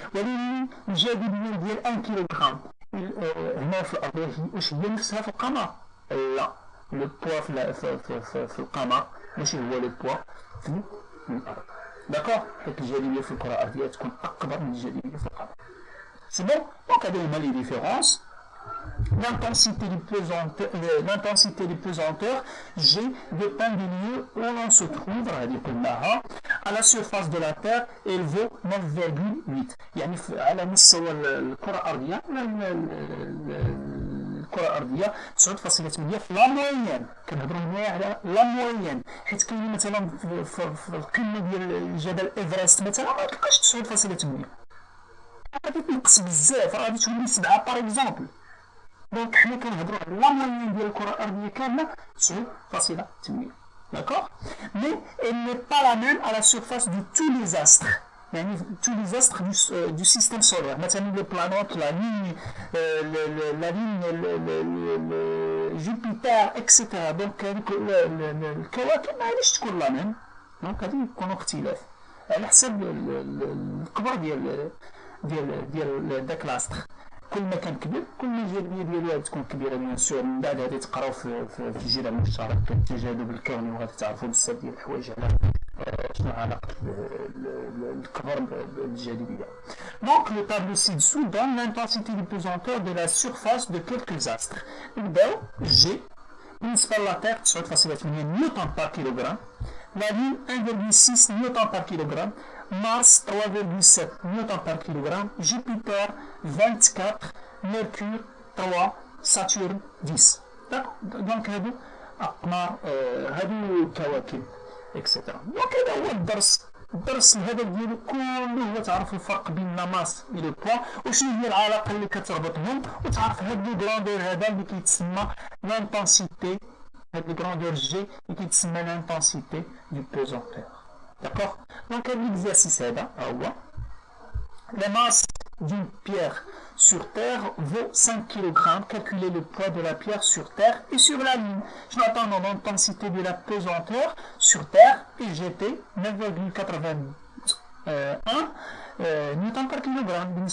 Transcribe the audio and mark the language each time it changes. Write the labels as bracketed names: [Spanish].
[Arabic] ولكن الجاذبيه ديال 1 كيلوغرام هنا في الارض واش هي نفسها في القمر؟ لا، لو بوا في القمر ماشي هو لو بوا في الارض. داكوغ؟ ديك الجاذبيه في الكره الارضيه تكون اكبر من الجاذبيه في القمر. سي بون؟ دونك هادو هما لي ديفيرونس. [French] L'intensité du pesanteur G dépend du lieu où l'on se trouve à la surface de la Terre. Elle vaut 9,8. [Arabic] يعني على مستوى الكرة الأرضية في لا موين. كنهضروا هنايا على لا موين، حيت كاين مثلا في القمة ديال الجبل إيفرست مثلا ما تلقاش 9.8. غادي تنقص بزاف، غادي تولي 7 باغ اكزومبل. دونك حنا كنهضروا على لا موين ديال الكره الارضيه كامله 9.8. [French] D'accord? Mais elle n'est pas la même à la surface de tous les astres. [Arabic] يعني [French] tous les astres du système solaire. مثلا les planètes, la Lune, Jupiter, etc. [Arabic] Donc الكواكب ما غاديش تكون لا ميم. دونك غادي يكونوا اختلاف على حسب الكبر ديال داك لاستر. كل ما كان كبير كل ما الجاذبيه ديالو تكون كبيره. بيان سور من بعد غادي تقراو في الجدول المشترك التجاذب الكوني، وغادي تعرفوا بزاف ديال الحوايج على شنو علاقه الكبر بالجاذبيه. [French] دونك لو طابلو سي دسو دون l'intensité du pesanteur de la surface de quelques astres. [Arabic] نبداو جي بالنسبه للتير 9.8 نيوتن بار كيلوغرام، [French] la Lune 1,6 نيوتن بار كيلوغرام، Mars 3,7 newtons par kilogramme, Jupiter 24, Mercure 3, Saturne 10. [Arabic] Donc هادو أقمار، هادو كواكب etc. دونك هذا هو الدرس الهدف ديالو كله هو تعرف الفرق بين لا ماس و لو بوا، وشنو هي العلاقة اللي كتربطهم، وتعرف هاد لو غراندور هذا اللي كيتسمى لانتونسيتي، هاد لو غراندور جي اللي كيتسمى لانتونسيتي دو بوزونتور. [French] D'accord? Donc l'exercice est là. La masse d'une pierre sur Terre vaut 5 kg. Calculez le poids de la pierre sur Terre et sur la Lune. Je m'attends dans l'intensité de la pesanteur sur Terre, PGT 9,81 newton par kilogramme.